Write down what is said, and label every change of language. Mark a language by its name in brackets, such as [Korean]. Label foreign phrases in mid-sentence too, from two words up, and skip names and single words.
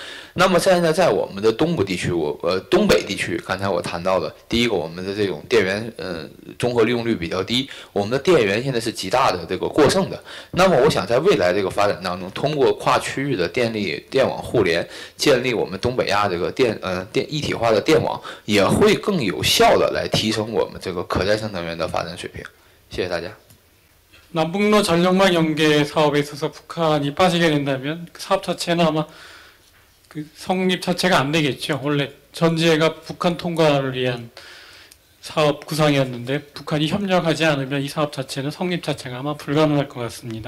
[Chinese] 那么现在在我们的东部地区，东北地区，刚才我谈到的，第一个，我们的这种电源综合利用率比较低，我们的电源现在是极大的这个过剩的。那么我想在未来这个发展当中，通过跨区域的电网互联，建立我们东北亚这个电一体化的电网，也会更有效的来提升我们这个可再生能源的发展水平。谢谢大家。 [Korean] 남북로 전력망 연계 사업에 있어서 북한이 빠지게 된다면 그 사업 자체는 아마 그 성립 자체가 안 되겠죠. 원래 전제가 북한 통과를 위한 사업 구상이었는데 북한이 협력하지 않으면 이 사업 자체는 성립 자체가 아마 불가능할 것 같습니다.